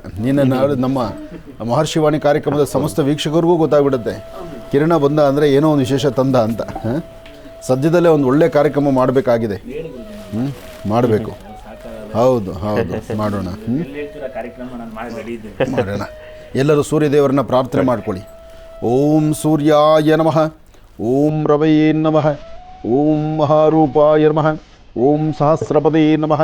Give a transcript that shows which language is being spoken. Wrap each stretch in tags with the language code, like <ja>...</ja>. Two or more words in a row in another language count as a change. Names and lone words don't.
<kn>ನೀನು ನಮ್ಮ ಮಹರ್ಷಿವಾಣಿ ಕಾರ್ಯಕ್ರಮದ ಸಮಸ್ತ ವೀಕ್ಷಕರಿಗೂ ಗೊತ್ತಾಗ್ಬಿಡುತ್ತೆ ಕಿರಣ ಬಂದ ಅಂದರೆ ಏನೋ ಒಂದು ವಿಶೇಷ ತಂದ ಅಂತ. ಸದ್ಯದಲ್ಲೇ ಒಂದು ಒಳ್ಳೆ ಕಾರ್ಯಕ್ರಮ ಮಾಡಬೇಕಾಗಿದೆ. ಮಾಡಬೇಕು. ಹೌದು, ಮಾಡೋಣ. ಎಲ್ಲರೂ ಸೂರ್ಯದೇವರನ್ನ ಪ್ರಾರ್ಥನೆ ಮಾಡ್ಕೊಳ್ಳಿ.</kn> <sa>ಓಂ ಸೂರ್ಯಾಯ ನಮಃ, ಓಂ ರವಯೇ ನಮಃ, ಓಂ ಮಹಾರೂಪಾಯ ನಮಃ, ಓಂ ಸಹಸ್ರಪದೇ ನಮಃ.</sa>